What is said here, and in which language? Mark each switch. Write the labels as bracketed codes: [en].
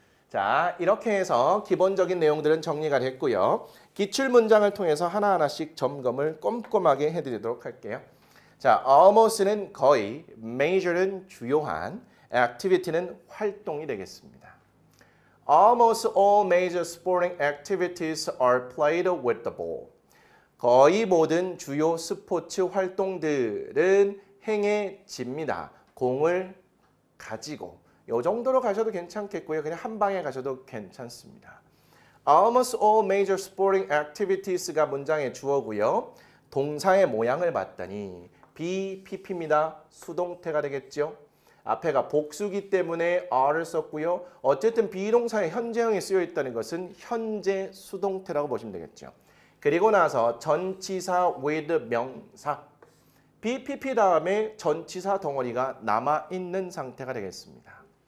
[ko] 자, 이렇게 해서 기본적인 내용들은 정리가 됐고요. 기출문장을 통해서 하나하나씩 점검을 꼼꼼하게 해드리도록 할게요. 자, almost는 거의, major는 주요한, activity는 활동이 되겠습니다. [en] Almost all major sporting activities are played with the ball. [ko] 거의 모든 주요 스포츠 활동들은 행해집니다. 공을 가지고. 이 정도로 가셔도 괜찮겠고요. 그냥 한 방에 가셔도 괜찮습니다. [en] Almost all major sporting activities가 [ko] 문장의 주어고요. 동사의 모양을 봤더니 BPP입니다. 수동태가 되겠죠. 앞에가 복수기 때문에 R을 썼고요. 어쨌든 비동사의 현재형이 쓰여 있다는 것은 현재 수동태라고 보시면 되겠죠. 그리고 나서 전치사 with 명사 BPP 다음에 전치사 덩어리가 남아있는 상태가 되겠습니다.